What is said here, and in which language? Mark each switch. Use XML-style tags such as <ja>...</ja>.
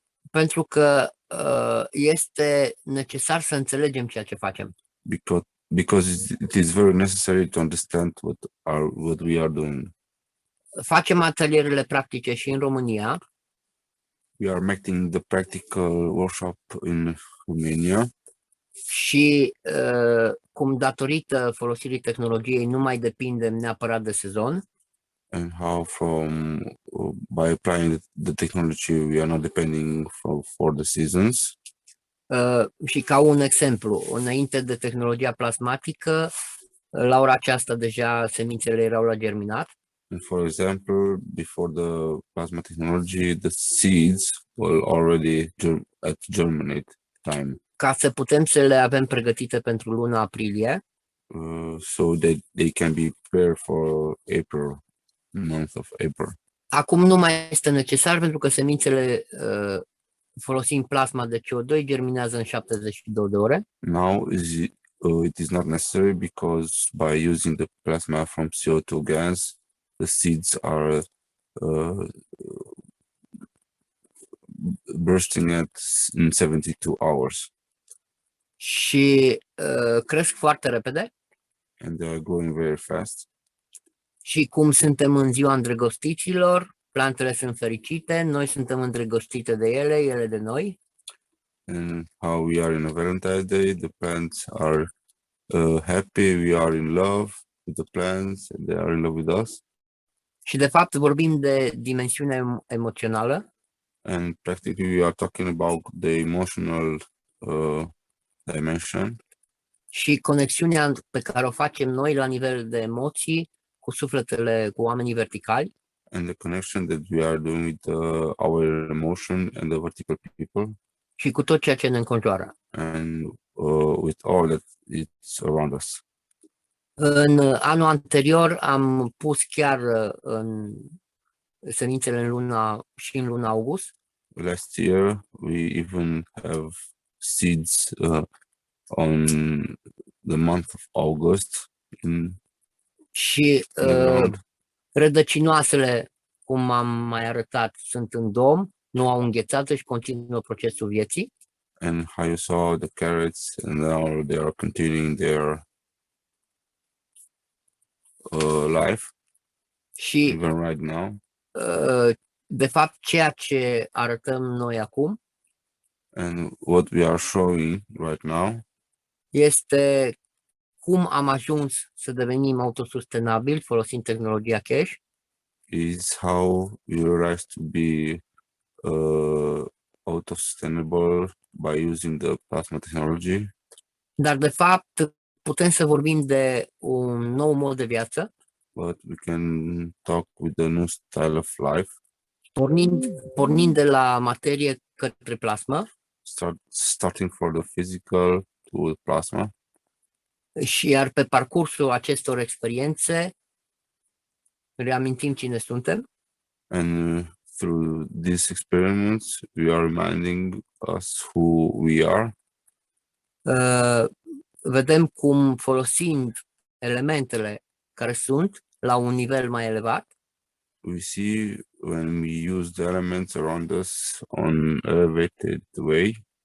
<ro>Pentru că este necesar să înțelegem ceea ce facem.</ro> <en>Because it is very necessary to understand what we are doing.</en> <ro>Facem atelierele practice și în România.</ro> <en>We are making the practical workshop in Romania.</en> <ro>Și cum datorită folosirii tehnologiei nu mai depindem neapărat de sezon.</ro> <en>And how by applying the technology we are not depending for the seasons.</en> <ro>Și ca un exemplu, înainte de tehnologia plasmatică, la ora aceasta deja semințele erau la germinat.</ro> <en>And for example, before the plasma technology, the seeds were already at germinate time.</en> <ro>ca să putem să le avem pregătite pentru luna aprilie.</ro> <en>So that they can be prepared for April, month of April.</en> <ro>Acum nu mai este necesar pentru că semințele folosind plasma de CO2 germinează în 72 de ore.</ro> <en>Now it is not necessary because by using the plasma from CO2 gas, the seeds are bursting in 72 hours.</en> <ro>Și cresc foarte repede.</ro> <en>And they are growing very fast.</en> <ro>Și cum suntem în ziua îndrăgostiților, plantele sunt fericite, noi suntem îndrăgostite de ele, ele de noi.</ro> <en>And how we are in a Valentine's Day, the plants are happy, we are in love with the plants, and they are in love with us.</en> <ro>Și de fapt vorbim de dimensiune emoțională.</ro> <en>And practically we are talking about the emotional dimension.</en> <ro>Și conexiunea pe care o facem noi la nivel de emoții cu sufletele, cu oamenii verticali.</ro> <en>And the connection that we are doing with our emotion and the vertical people.</en> <ro>Și cu tot ceea ce ne înconjoară.</ro> <en>And with all that is around us.</en> <ro>În anul anterior am pus chiar în semințele în luna august.</ro> <en>Last year we even have seeds on the month of August</en> <ro>și rădăcinoasele, cum am mai arătat, sunt în dom, nu au înghețat și continuă procesul vieții.</ro> <en>And how you saw the carrots, and now they are continuing their life.</en> <ro>Și</ro> <en>even right now.</en> <ro>De fapt, ceea ce arătăm noi acum</ro> <en>and what we are showing right now</en> <ro>este cum am ajuns să devenim autosustenabili folosind tehnologia cash.</ro> <en>Is how we realize to be autosustainable by using the plasma technology.</en> <ro>Dar de fapt putem să vorbim de un nou mod de viață.</ro> <en>But we can talk with the new style of life.</en> <ro>Pornind de la materie către plasmă.</ro> <en>Starting for the physical to plasma.</en> <ro>Și iar pe parcursul acestor experiențe reamintim cine suntem.</ro> <en>And through these experiments, we are reminding us who we are.</en> <ro>Vedem cum folosind elementele care sunt la un nivel mai elevat.</ro> <en>We see when we use the elements around us on elevated way.</en>